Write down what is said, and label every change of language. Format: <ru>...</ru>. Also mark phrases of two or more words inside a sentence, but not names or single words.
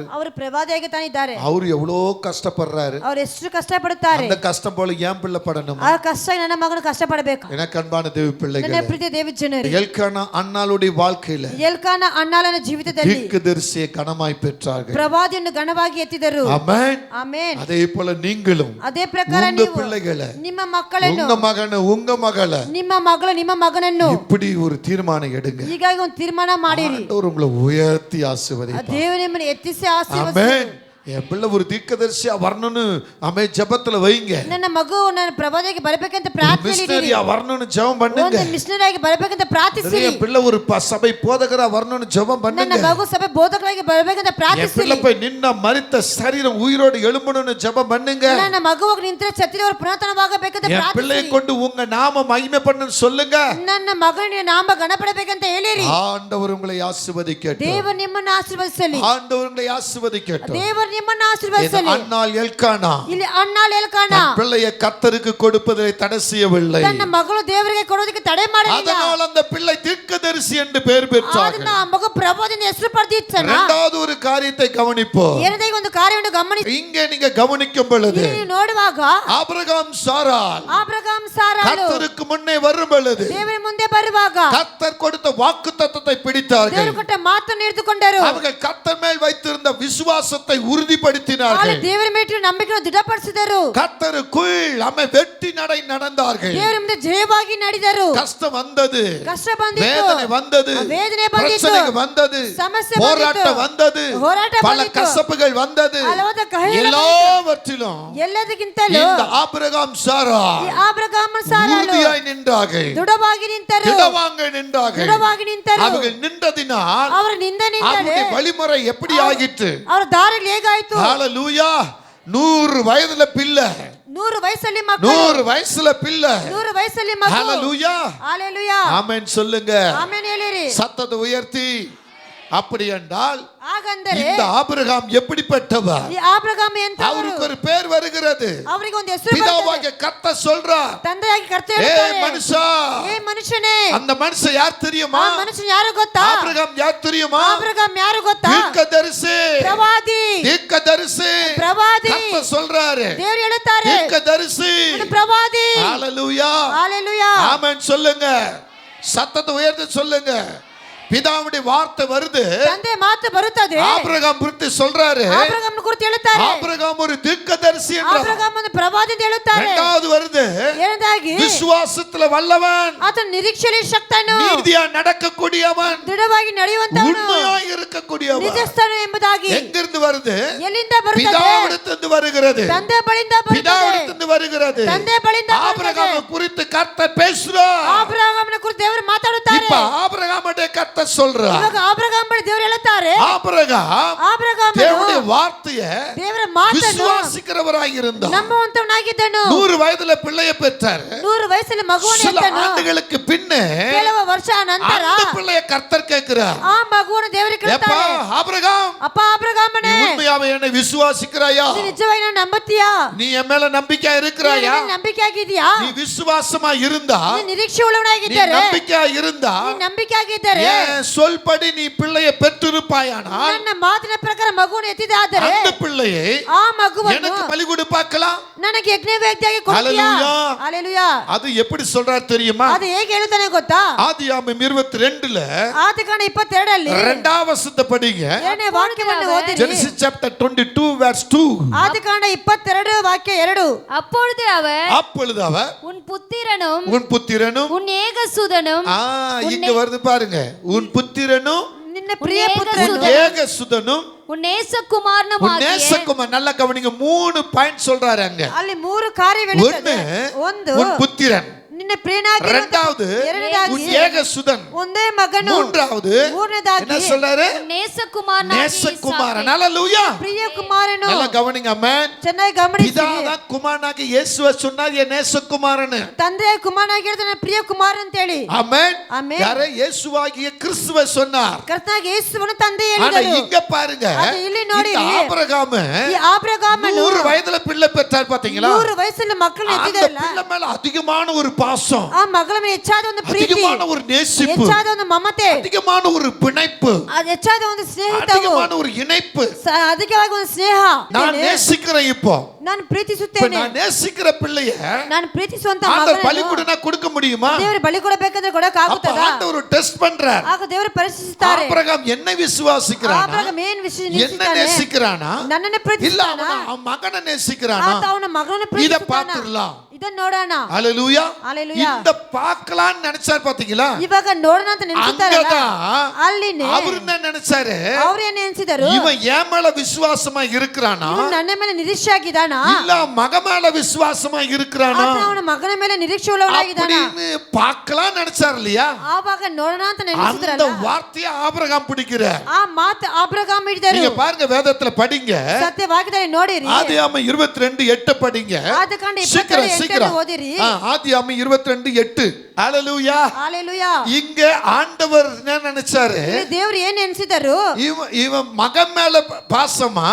<kn>ಅವರು ಪ್ರವಾದಿಯಾಗಿ ತಾನೇ ಇದ್ದಾರೆ.</kn> <ta>அவர் எவ்வளோ கஷ்டப்படுறாரு.</ta> <kn>ಅವರು ಎಷ್ಟು ಕಷ್ಟಪಡುತ್ತಾರೆ.</kn> <ta>அந்த கஷ்டம் போல ஏன் பிள்ளை படணும்?</ta> <kn>ಆ ಕಷ್ಟ ನನ್ನ ಮಗನು ಕಷ್ಟಪಡಬೇಕು.</kn> <ta>எனக்கு அன்பான தேவ</ta> <kn>ನನ್ನ</kn> <ta>பிள்ளைகளே,</ta> <kn>ಪ್ರೀತಿಯ ದೇವ ಜನರೇ,</kn> <ta>எல்கானா அன்னாளுடைய வாழ்க்கையில</ta> <kn>ಎಲ್ಕಾನ ಅಣ್ಣಾಳನ ಜೀವಿತದಲ್ಲಿ</kn> <ta>தீர்க்கதரிசியை கனமாய் பெற்றார்கள்.</ta> <kn>ಪ್ರವಾದಿಯನ್ನು ಘನವಾಗಿ ಎತ್ತಿದರು.</kn> <ta>ஆமென்.</ta> <kn>ಆಮೆನ್.</kn> <ta>அதே போல நீங்களும்</ta> <kn>ಅದೇ ಪ್ರಕಾರ</kn> <ta>உங்க</ta> <kn>ನೀವು</kn> <ta>பிள்ளைகளை,</ta> <kn>ನಿಮ್ಮ ಮಕ್ಕಳನ್ನು,</kn> <ta>உங்க மகனை, உங்க மகளை</ta> <kn>ನಿಮ್ಮ ಮಗಳು, ನಿಮ್ಮ ಮಗನನ್ನು</kn> <ta>இப்படி ஒரு தீர்மானம் எடுங்க.</ta> <kn>ಹೀಗಾಗಿ ಒಂದು ತೀರ್ಮಾನ ಮಾಡಿರಿ.</kn> <ta>ஆண்டவர் உங்களை உயர்த்தி ஆசீர்வதிப்பார்.</ta> <kn>ದೇವರು ನಿಮ್ಮನ್ನು ಎತ್ತಿಸಿ ಆಶೀರ್ವದಿಸಲಿ.</kn> <ta>ஆமென். என் பிள்ளை ஒரு தீர்க்கதரிசியா வரணும்னு ஜெபத்துல வைங்க.</ta> <kn>ನನ್ನ ಮಗು ನನ್ನ ಪ್ರವಾದಿಯಾಗಿ ಬರಬೇಕಂತ ಪ್ರಾರ್ಥನೆ</kn> <ta>மிஷனரியா வரணும்னு ஜெபம் பண்ணுங்க.</ta> <kn>ಒಂದು ಮಿಷನರಿಯಾಗಿ ಬರಬೇಕಂತ ಪ್ರಾರ್ಥಿಸಿ.</kn> <ta>என் பிள்ளை ஒரு சபை போதகரா வரணும்னு ஜெபம்</ta> <kn>ನನ್ನ</kn> <ta>பண்ணுங்க.</ta> <kn>ಮಗು ಸಭೆ ಬೋಧಕರಾಗಿ ಬರಬೇಕಂತ</kn> <ta>என்</ta> <kn>ಪ್ರಾರ್ಥಿಸಿ.</kn> <ta>பிள்ளை போய் நின்ன மரித்த சரீரம் உயிரோடு எழும்பணும்னு ஜெபம் பண்ணுங்க.</ta> <kn>ನನ್ನ ಮಗುವಾಗಿ ನಿಂತರೆ ಸತ್ತಿದವರು ಪುನರುತ್ಥಾನವಾಗಬೇಕಂತ</kn> <ta>என்</ta> <kn>ಪ್ರಾರ್ಥಿಸಿ.</kn> <ta>பிள்ளையை கொண்டு உங்க நாம மகிமை பண்ணுன்னு சொல்லுங்க.</ta> <kn>ನನ್ನ ಮಗನ ನಾಮ ಗಣಪಡಬೇಕಂತ ಹೇಳಿರಿ.</kn> <ta>ஆண்டவர் உங்களை ஆசீர்வதிக்கட்டும்.</ta> <kn>ದೇವರು ನಿಮ್ಮನ್ನು ಆಶೀರ್ವದಿಸಲಿ.</kn> <ta>ஆண்டவர் உங்களை ஆசீர்வதிக்கட்டும்.</ta> <kn>ದೇವರು ನಿಮ್ಮನ್ನು</kn> <ta>இது</ta> <kn>ಆಶೀರ್ವದಿಸಲಿ.</kn> <ta>அன்னாள் எல்கானா</ta> <kn>ಇಲ್ಲಿ ಅಣ್ಣಾಳ ಎಲ್ಕಾನ</kn> <ta>தன் பிள்ளையை கர்த்தருக்கு கொடுப்பதை தடை செய்யவில்லை.</ta> <kn>ತನ್ನ ಮಗಳು ದೇವರಿಗೆ ಕೊಡೋದಕ್ಕೆ ತಡೆ ಮಾಡಲಿಲ್ಲ.</kn> <ta>அதனால் அந்த பிள்ளை தீர்க்கதரிசி என்று பெயர் பெற்றார்கள்.</ta> <kn>ಅದನ್ನ ಆ ಮಗು ಪ್ರವಾದಿಯಿಂದ ಹೆಸರು ಪಡೆದಿತ್ತನ.</kn> <ta>இரண்டாவது ஒரு காரியத்தை கவனிப்போம்.</ta> <kn>ಎರಡನೇ ಒಂದು ಕಾರ್ಯವನ್ನು ಗಮನಿಸಿ.</kn> <ta>இங்கே நீங்க கவனிக்கும் பொழுது</ta> <kn>ಇಲ್ಲಿ ನೋಡುವಾಗ</kn> <ta>ஆபிரகாம் சாராள்</ta> <kn>ಆಬ್ರಹಾಂ ಸಾರಾಳು</kn> <ta>கர்த்தருக்கு முன்னே வரும் பொழுது</ta> <kn>ದೇವರ ಮುಂದೆ ಬರುವಾಗ</kn> <ta>கர்த்தர் கொடுத்த வாக்குத்தத்தத்தை பிடித்தார்கள்.</ta> <kn>ದೇವರು ಕೊಟ್ಟ ಮಾತನ್ನು ಹಿಡಿದುಕೊಂಡರು.</kn> <ta>அவர்கள் கர்த்தர் மேல் வைத்திருந்த விசுவாசத்தை உறுதிப்படுத்தினார்கள்.</ta> <kn>ದೇವರ ಮೇಲೆ ನಂಬಿಕೆಯನ್ನು ದೃಢಪಡಿಸಿದರು.</kn> <ta>கர்த்தருக்குள் அமை வெட்டி நடை நடந்தார்கள்.</ta> <kn>ದೇವರ ಮುಂದೆ ಜಯವಾಗಿ ನಡೆದರು.</kn> <ta>கஷ்டம் வந்தது,</ta> <kn>ಕಷ್ಟ ಬಂದಿತು,</kn> <ta>வேதனை வந்தது,</ta> <kn>ವೇದನೆ ಬಂದಿತು,</kn> <ta>பிரச்சனை வந்தது,</ta> <kn>ಸಮಸ್ಯೆ</kn> <ta>போராட்டம் வந்தது,</ta> <kn>ಹೋರಾಟ</kn> <ta>பல</ta> <kn>ಬಂದಿತು,</kn> <ta>கசப்புகள் வந்தது.</ta> <kn>ಹಲವಾದ ಕಹಿಗಳು</kn> <ta>எல்லாவற்றிலும்</ta> <kn>ಎಲ್ಲದಕ್ಕಿಂತಲೂ</kn> <ta>இந்த ஆபிரகாம் சாராள்</ta> <kn>ಈ ಆಬ್ರಹಾಮ ಸಾರಾಳು</kn> <ta>உறுதியாய் நின்றார்கள்.</ta> <kn>ದೃಢವಾಗಿ ನಿಂತರು.</kn> <ta>திடவாங்க நின்றார்கள்.</ta> <kn>ದೃಢವಾಗಿ ನಿಂತರು.</kn> <ta>அவர்கள் நின்றதினால்</ta> <kn>ಅವರ ನಿಂದೆ ನಿಂತರೆ</kn> <ta>அவருடைய வழிமுறை எப்படி ஆகிட்டு?</ta> <kn>ಅವರ ದಾರಿಗಳು ಹೇಗಾಯ್ತು?</kn> <ta>ஹalleluya. 100 வயதுல பிள்ளை,</ta> <kn>100 ವಯಸ್ಸಲ್ಲಿ ಮಕ್ಕಳು,</kn> <ta>100 வயசுல பிள்ளை.</ta> <kn>100 ವಯಸ್ಸಲ್ಲಿ ಮಕ್ಕಳು.</kn> <ta>ஹalleluya. ஹalleluya. ஆமென் சொல்லுங்க.</ta> <kn>ಆಮೆನ್ ಹೇಳಿರಿ.</kn> <ta>சத்தத்தை உயர்த்தி. அப்படி என்றால்</ta> <kn>ಹಾಗಂದರೆ</kn> <ta>இந்த ஆபிரகாம் எப்படிப்பட்டவர்?</ta> <kn>ಈ ಆಬ್ರಹಾಮ ಎಂತವರು?</kn> <ta>அவருக்கு ஒரு பேர் வருகிறது.</ta> <kn>ಅವರಿಗೆ ಒಂದು ಹೆಸರು ಬರ್ತದೆ.</kn> <ta>பிதாவாகிய கர்த்தர் சொல்றார்,</ta> <kn>ತಂದೆಯಾಗಿ ಕರ್ತವ್ಯ</kn> <ta>ஏ</ta> <kn>ಹೇಳ್ತಾರೆ,</kn> <ta>மனுஷா,</ta> <kn>ಏ ಮನುಷ್ಯನೇ,</kn> <ta>அந்த மனுஷன் யார் தெரியுமா?</ta> <kn>ಆ ಮನುಷ್ಯನು ಯಾರು ಗೊತ್ತಾ?</kn> <ta>ஆபிரகாம் யார் தெரியுமா?</ta> <kn>ಆಬ್ರಹಾಮ ಯಾರು ಗೊತ್ತಾ?</kn> <ta>தீர்க்கதரிசி.</ta> <kn>ಪ್ರವಾದಿ.</kn> <ta>தீர்க்கதரிசி.</ta> <kn>ಪ್ರವಾದಿ.</kn> <ta>கர்த்தர் சொல்றாரு,</ta> <kn>ದೇವರು ಹೇಳುತ್ತಾರೆ,</kn> <ta>தீர்க்கதரிசி.</ta> <kn>ಅವನು ಪ್ರವಾದಿ.</kn> <ta>ஹalleluya. ஹalleluya. ஆமென் சொல்லுங்க. சத்தத்தை உயர்த்தி சொல்லுங்க. பிதாவுடைய வார்த்தை வருது.</ta> <kn>ತಂದೆ ಮಾತು ಬರುತ್ತದೆ.</kn> <ta>ஆபிரகாம் குறித்து சொல்றாரு,</ta> <kn>ಆಬ್ರಹಾಮನ ಕುರಿತು ಹೇಳುತ್ತಾರೆ,</kn> <ta>ஆபிரகாம் ஒரு தீர்க்கதரிசி என்றார்.</ta> <kn>ಆಬ್ರಹಾಮ ಒಂದು ಪ್ರವಾದಿ ಅಂತ ಹೇಳುತ್ತಾರೆ.</kn> <ta>இரண்டாவது வருது,</ta> <kn>ಎರಡನೇದಾಗಿ</kn> <ta>விசுவாசத்துல வல்லவன்,</ta> <kn>ಆತನ ನಿರೀಕ್ಷೆಯಲ್ಲಿ ಶಕ್ತನು,</kn> <ta>நீதியா நடக்கக்கூடியவன்,</ta> <kn>ದೃಢವಾಗಿ ನಡೆಯುವಂತವನು,</kn> <ta>உண்மையாய் இருக்கக்கூடியவன்.</ta> <kn>ನಿಜಸ್ಥನು ಎಂಬುದಾಗಿ</kn> <ta>எங்கிருந்து வருது?</ta> <kn>ಎಲ್ಲಿಂದ ಬರುತ್ತದೆ?</kn> <ta>பிதாவிடத்திலிருந்து வருகிறது.</ta> <kn>ತಂದೆ ಬಳಿಯಿಂದ ಬರುತ್ತದೆ.</kn> <ta>பிதாவிடத்திலிருந்து வருகிறது.</ta> <kn>ತಂದೆ ಬಳಿಯಿಂದ ಬರುತ್ತದೆ.</kn> <ta>ஆபிரகாமை குறித்து கர்த்தர் பேசுறார்.</ta> <kn>ಆಬ್ರಹಾಮನ ಕುರಿತು ದೇವರು ಮಾತಾಡುತ್ತಾರೆ.</kn> <ta>இப்ப ஆபிரகாமுடைய கர்த்தர் சொல்றார்,</ta> <kn>ಇವಾಗ ಆಬ್ರಹಾಮ ಬಳಿ ದೇವರು ಹೇಳುತ್ತಾರೆ, ಆಬ್ರಹಾಮ ದೇವರ ವಾರ್ತೆಯ ದೇವರ ಮಾತನ್ನು</kn> <ta>ವಿಶ್ವಾಸಿக்கிறವರಾಗಿஇருந்தார்.</ta> <kn>ನಂಬುವಂತವನಾಗಿದ್ದನು.</kn> <ta>100 ವಯಸ್ಸಿನ பிள்ளையை பெற்றார்.</ta> <kn>100 ವಯಸ್ಸಿನ ಮಗುವನ್ನು</kn> <ta>சில</ta> <kn>ಹೆತ್ತನು.</kn> <ta>ஆண்டுகளுக்கு பின்னே</ta> <kn>ಕೆಲವು ವರ್ಷ ನಂತರ</kn> <ta>அந்த பிள்ளையை கர்த்தர் கேட்கிறார்.</ta> <kn>ಆ ಮಗುವನ್ನು ದೇವರಿಗೆ</kn> <ta>எப்பா</ta> <kn>ಕೇಳ್ತಾರೆ,</kn> <ta>ஆபிரகாம்,</ta> <kn>ಅಪ್ಪ ಆಬ್ರಹಾಮನೇ,</kn> <ta>நீ உண்மையாவே என்னை விசுவாசிக்கிறாயா?</ta> <kn>ನೀನು ನಿಜವಾಗಿ ನನ್ನ ನಂಬುತ್ತೀಯಾ?</kn> <ta>நீ என் மேல நம்பிக்கை இருக்கிறாயா?</ta> <kn>ನೀನು ನಂಬಿಕೆ ಆಗಿದೆಯಾ?</kn> <ta>நீ விசுவாசமா இருந்தா,</ta> <kn>ನೀನು ನಿರೀಕ್ಷೆ</kn> <ta>நீ</ta> <kn>ಉಳ್ಳವನಾಗಿದ್ದರೆ,</kn> <ta>நம்பிக்கையா இருந்தா,</ta> <kn>ನೀನು ನಂಬಿಕೆ ಆಗಿದ್ದರೆ,</kn> <ta>என் சொல்படி நீ பிள்ளையை பெற்றிருப்பாயானால்</ta> <kn>ನನ್ನ ಮಾತಿನ ಪ್ರಕಾರ ಮಗುವನ್ನು ಎತ್ತಿದಾದರೆ</kn> <ta>அந்த பிள்ளையை</ta> <kn>ಆ ಮಗುವನ್ನು</kn> <ta>எனக்கு பலி கொடுப்பாக்கலாம்.</ta> <kn>ನನಗೆ ಯಜ್ಞವೇದಿಯಾಗಿ ಕೊಡ್ತೀಯಾ?</kn> <ta>Hallelujah.</ta> <kn>ಹalleluya.</kn> <ta>அது எப்படி சொல்றாரு தெரியுமா?</ta> <kn>ಅದು ಹೇಗೆ ಹೇಳ್ತಾನೆ ಗೊತ್ತಾ?</kn> <ta>ஆதியாகமம் 22ல</ta> <kn>ಆದಿಕಾಂಡ 22 ಅಲ್ಲಿ</kn> <ta>2வது வசனத்தை படிங்க.</ta> <kn>ಎರಡನೇ ವಾಕ್ಯವನ್ನು ಓದಿರಿ.</kn> <en>Genesis chapter 22 verse 2.</en> <kn>ಆದಿಕಾಂಡ 22 ವಾಕ್ಯ 2.</kn> <ta>அப்பொழுது அவர் அப்பொழுது அவர் உன் புத்திரனும் உன் புத்திரனும் உன் ஏகசுதனும் இங்க வருது பாருங்க, உன் புத்திரனும்</ta> <kn>ನಿನ್ನ ಪ್ರಿಯ</kn> <ta>உன்</ta> <kn>ಪುತ್ರನು</kn> <ta>ஏகசுதனும் உன் நேசகுமாரனும் உன் நேசகுமார். நல்லா கவனிங்க, 3 பாயிண்ட் சொல்றாரு அங்க.</ta> <kn>ಅಲ್ಲಿ 3 ಕಾರ್ಯಗಳಿವೆ. ಒಂದು</kn> <ta>உன் புத்திரன்,</ta> <kn>ನಿನ್ನ ಪ್ರಿಯನಾಗಿ,</kn> <ta>இரண்டாவது</ta> <kn>ಎರಡನೇದಾಗಿ</kn> <ta>உன் ஏகசுதன்,</ta> <kn>ಒಂದೇ ಮಗನು,</kn> <ta>மூன்றாவது</ta> <kn>ಮೂರನೇದಾಗಿ</kn> <ta>என்ன சொல்றாரு? உன் நேசகுமாரனாகிய நேசகுமாரன். ஹalleluya.</ta> <kn>ಪ್ರಿಯ ಕುಮಾರನು.</kn> <ta>நல்லா கவனிங்க ஆமென்.</ta> <kn>ಚೆನ್ನಾಗಿ ಗಮನಿಸಿ.</kn> <ta>பிதாதான் குமாரனாகிய இயேசுவை சொன்னார் என் நேசகுமாரன்.</ta> <kn>ತಂದೆ ಕುಮಾರನಾಗಿರ್ತಾನೆ ಪ್ರಿಯ ಕುಮಾರ ಅಂತ ಹೇಳಿ.</kn> <ta>ஆமென். ஆமென். யாரே இயேசுவாகிய கிறிஸ்துவை சொன்னார்.</ta> <kn>ಕರ್ತನಾಗಿ ಯೇಸುವನ್ನು ತಂದೆ</kn> <ta>ஆனா</ta> <kn>ಹೇಳಿದರು.</kn> <ta>இங்க பாருங்க,</ta> <kn>ಅದು ಇಲ್ಲಿ ನೋಡಿ,</kn> <ta>இந்த ஆபிரகாம்</ta> <kn>ಈ ಆಬ್ರಹಾಮನು</kn> <ta>100 வயதுல பிள்ளை பெற்றார் பாத்தீங்களா?</ta> <kn>100 ವಯಸ್ಸಲ್ಲಿ ಮಕ್ಕಳನ್ನು</kn> <ta>அந்த</ta> <kn>ಎತ್ತಿದರಲ್ಲ,</kn> <ta>பிள்ளை மேல அதிகமான ஒரு பாசம்,</ta> <kn>ಆ ಮಗಳ ಮೇಲೆ ಹೆಚ್ಚಾದ ಒಂದು ಪ್ರೀತಿ,</kn> <ta>அதிகமான ஒரு நேசிப்பு,</ta> <kn>ಹೆಚ್ಚಾದ ಒಂದು ಮಮತೆ,</kn> <ta>அதிகமான ஒரு பிணைப்பு,</ta> <kn>ಅದು ಹೆಚ್ಚಾದ ಒಂದು ಸ್ನೇಹಿತವು,</kn> <ta>அதிகமான ஒரு இணைப்பு.</ta> <kn>ಅಧಿಕವಾಗಿ ಒಂದು ಸ್ನೇಹ.</kn> <ta>நான் நேசிக்கிறேன். இப்போ</ta> <kn>ನಾನು</kn> <ta>இப்ப</ta> <kn>ಪ್ರೀತಿಸುತ್ತೇನೆ.</kn> <ta>நான் நேசிக்கிற பிள்ளைய</ta> <kn>ನಾನು ಪ್ರೀತಿಸುವಂತ</kn> <ta>ஆண்டவர் பலி</ta> <kn>ಮಗನನ್ನು</kn> <ta>கொடுனா கொடுக்க முடியுமா?</ta> <kn>ದೇವರು ಬಲಿ ಕೊಡಬೇಕಂದ್ರೆ ಕೊಡಕ</kn> <ta>அப்ப</ta> <kn>ಆಗುತ್ತದಾ?</kn> <ta>ஆண்டவர் டெஸ்ட் பண்றார்.</ta> <kn>ಆಗ ದೇವರು ಪರೀಕ್ಷಿಸುತ್ತಾರೆ.</kn> <ta>ஆபிரகாம் என்னை விசுவாசிக்கிறானா?</ta> <kn>ಆಬ್ರಹಾಮ ಏನು</kn> <ta>என்ன</ta> <kn>ವಿಶ್ವಾಸಿಸುತ್ತಾನೆ?</kn> <ta>நேசிக்கிறானா?</ta> <kn>ನನ್ನನ್ನು</kn> <ta>இல்ல</ta> <kn>ಪ್ರೀತಿಸುತ್ತಾನಾ?</kn> <ta>அவன் மகனை நேசிக்கிறானா?</ta> <kn>ಆತ ಅವನ ಮಗನನ್ನು</kn> <ta>இத</ta> <kn>ಪ್ರೀತಿಸುತ್ತಾನಾ?</kn> <ta>பாத்துறலாம்.</ta> <kn>ಇದನ್ನ ನೋಡೋಣ.</kn> <ta>ஹalleluya. ஹalleluya. இந்த பார்க்கலாம்னு நினைச்சார் பாத்தீங்களா?</ta> <kn>ಇವಾಗ ನೋಡೋಣ ಅಂತ ನೆನೆಸುತ್ತಾರಲ್ಲ,</kn> <ta>அங்கதான்</ta> <kn>ಅಲ್ಲಿನೇ</kn> <ta>அவர் என்ன நினைச்சாரு?</ta> <kn>ಅವ್ರು ಏನು ಎನ್ಸಿದರು?</kn> <ta>இவன் என் மேல விசுவாசமா இருக்கிறானா?</ta> <kn>ಇವನು ನನ್ನ ಮೇಲೆ ನಿರೀಕ್ಷೆ ಆಗಿದಾನಾ?</kn> <ta>இல்ல மக மேல விசுவாசமா இருக்கிறானா?</ta> <kn>ಆತ ಅವನ ಮಗನ ಮೇಲೆ ನಿರೀಕ್ಷೆ ಉಳ್ಳವನಾಗಿದ್ದಾನಾ?</kn> <ta>அப்படின்னு பார்க்கலாம் நினைச்சார் இல்லையா?</ta> <kn>ಆವಾಗ ನೋಡೋಣ ಅಂತ</kn> <ta>அந்த</ta> <kn>ನೆನೆಸಿದ್ರಲ್ಲ,</kn> <ta>வார்த்தையை ஆபிரகாம் பிடிக்கிறார்.</ta> <kn>ಆ ಮಾತು ಆಬ್ರಹಾಮ ಹಿಡಿದರು.</kn> <ta>நீங்க பாருங்க, வேதத்துல படிங்க.</ta> <kn>ಸತ್ಯವಾಗಿದೆ ನೋಡಿರಿ.</kn> <ta>ஆதியாகமம் 22:8 படிங்க.</ta> <kn>ಆದಿಕಾಂಡ 22:8</kn> <ta>சீக்கிரம்</ta> <kn>ಓದಿರಿ.</kn> <ta>ஆதியாகமம் 22:8. ஹalleluya. ஹalleluya. இங்க ஆண்டவர் என்ன நினைச்சாரு?</ta> <kn>ದೇವರು ಏನು ಎನ್ಸಿದರು?</kn> <ta>இவன் மகன் மேல பாசமா,</ta>